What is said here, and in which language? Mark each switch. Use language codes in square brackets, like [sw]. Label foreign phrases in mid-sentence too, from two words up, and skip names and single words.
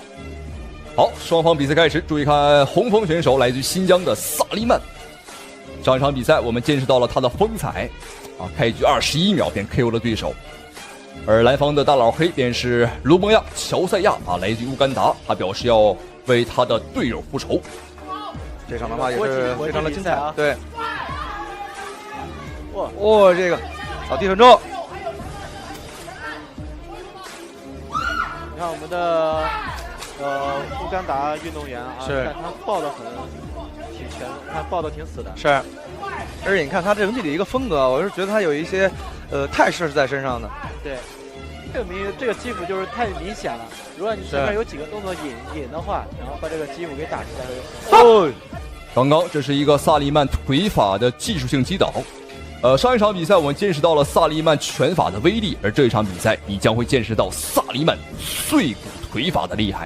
[zh] 好，雙方比賽開始，注意看紅鋒選手來自於新疆的薩利曼。上一場比賽我們見識到了他的風采啊，開局21秒便 KO 了對手。而藍方的大老黑便是盧蒙亞喬賽亞啊，來自於烏干達，他表示要為他的隊友復仇。這場的話也是非常的精彩啊！對，哇，這個好地很重。你看我們的烏干達運動員啊，是，但他抱得很挺全，他抱得挺死的。是，而且你看他整體的一個風格，我是覺得他有一些態勢是在身上的。對，這個基輔就是太明顯了。如果你前面有幾個動作引的話，然後把這個基輔給打出來。哦，剛剛這是一個薩利曼腿法的技術性擊倒。上一場比賽我們見識到了薩利曼拳法的威力，而這一場比賽你將會見識到薩利曼碎骨腿法的厲害。